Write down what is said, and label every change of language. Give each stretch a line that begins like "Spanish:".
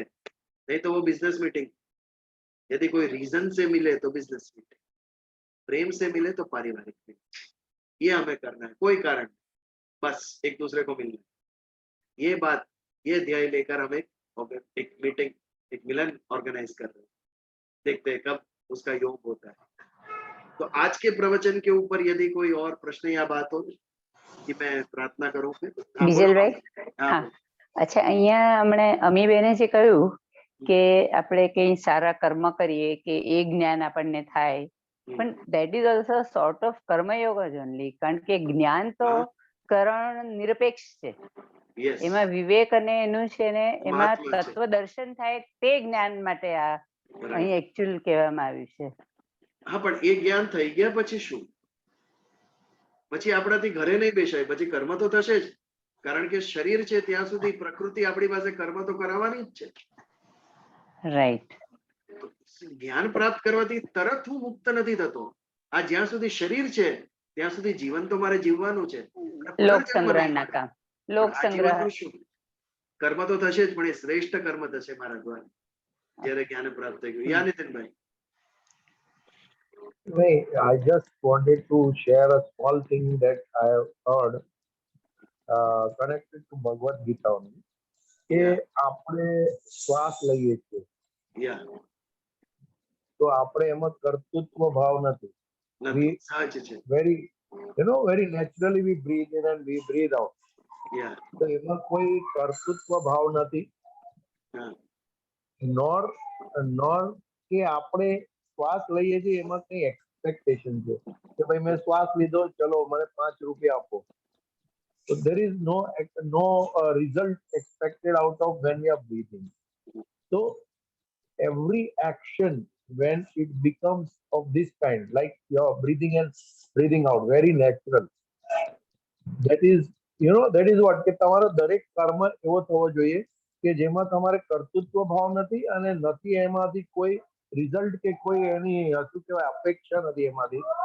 Hindi: नहीं तो वो बिजनेस मीटिंग, यदि कोई रीजन से मिले तो बिजनेस मीटिंग, प्रेम से मिले तो पारिवारिक मीटिंग। ये हमें करना है, कोई कारण, बस एक दूसरे को मिलना है। ये बात, ये ध्येय लेकर हम एक मीटिंग, एक मिलन ऑर्गेनाइज कर रहे हैं। देखते हैं कब उसका योग होता है। तो आज के प्रवचन के ऊपर यदि कोई और प्रश्न या बात हो कि मैं प्रार्थना करूं फिर। हाँ, बोलो।
Gujarati: બીજલભાઈ
Hindi: हाँ,
Gujarati: હા અચ્છા અહીંયા હમણે અમીબેને જે કહ્યું કે આપણે કઈ સારા કર્મ કરીએ કે એ જ્ઞાન આપણને થાય પણ
English: that is also a sort of
Gujarati: કર્મયોગ જ only કારણ કે જ્ઞાન તો હા. કરણ નિરપેક્ષ છે
English: yes.
Gujarati: એમાં વિવેક અને એનું છે ને એમાં મહાત્મા છે. તત્વ દર્શન થાય તે જ્ઞાન માટે આ બરાબર. અહીં એકચ્યુઅલ કહેવામાં આવ્યું છે. હા, પણ એ જ્ઞાન થઈ ગયા પછી શું? પછી આપણાથી ઘરે નહીં બેસાય, પછી કર્મ તો થશે જ, કારણ કે શરીર છે ત્યાં સુધી પ્રકૃતિ આપણી પાસે કર્મ તો કરાવવાની જ છે.
English: Right.
Gujarati: જ્ઞાન પ્રાપ્ત કરવાથી તરત હું મુક્ત નથી થતો. આ જ્યાં સુધી શરીર છે ત્યાં સુધી જીવન તો મારે જીવવાનું છે. લોક સંગ્રહના કામ, લોક આ સંગ્રહ જીવનનું શું? કર્મ તો થશે જ, પણ એ શ્રેષ્ઠ કર્મ થશે મારા દ્વારા જ્યારે જ્ઞાન પ્રાપ્ત થઈ ગયું. યા Nitinbhai?
English: I just wanted to share a small thing that I have heard connected to Bhagavad Gita only.
Gujarati: કે આપણે શ્વાસ લઈએ છીએ યા તો આપણે એમાં કર્તૃત્વ ભાવ નથી. નથી, સહજ છે.
English: very very naturally we breathe in and we breathe out.
Gujarati: યા તો એમાં કોઈ કર્તૃત્વ ભાવ નથી. હા, નોર કે આપણે શ્વાસ લઈએ છીએ એમાં કઈ એક્સપેક્ટેશન છે કે ભાઈ મેં શ્વાસ લીધો, ચલો મને 5 રૂપિયા આપો.
English: So there is no result expected out of when we are breathing. So every action when it becomes of this kind, like you're breathing in, breathing out, very natural. That is what
Gujarati: કે તમારો દરેક કર્મ એવો થવો જોઈએ કે જેમાં તમારે કર્તૃત્વ ભાવ નથી અને નથી એમાંથી કોઈ રિઝલ્ટ કે કોઈ એની શું કહેવાય અપેક્ષા નથી એમાંથી.